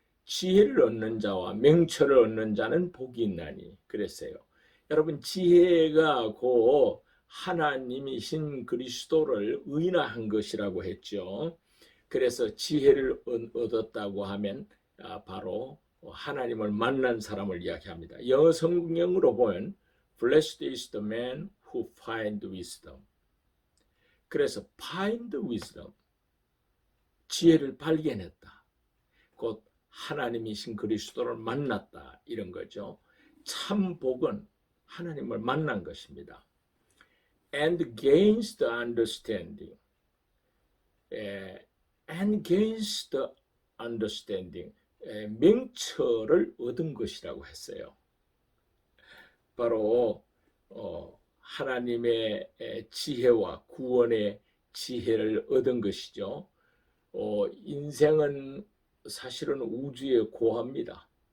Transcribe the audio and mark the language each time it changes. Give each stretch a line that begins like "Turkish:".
Korean: 지혜를 얻는 자와 명철을 얻는 자는 복이 있나니 그랬어요. 여러분, 지혜가 곧 하나님이신 그리스도를 의인화한 것이라고 했죠. 그래서 지혜를 얻었다고 하면 바로 하나님을 만난 사람을 이야기합니다. 영어 성경으로 보면
English: Blessed is the man who find wisdom.
Korean: 그래서
English: find wisdom,
Korean: 지혜를 발견했다. 곧 하나님이신 그리스도를 만났다, 이런 거죠. 참 복은 하나님을 만난 것입니다.
English: And gains the understanding. And gains the understanding.
Korean: 명철을 얻은 것이라고 했어요. 바로 하나님의 지혜와 구원의 지혜를 얻은 것이죠. 인생은 사실은 우주의 고합니다.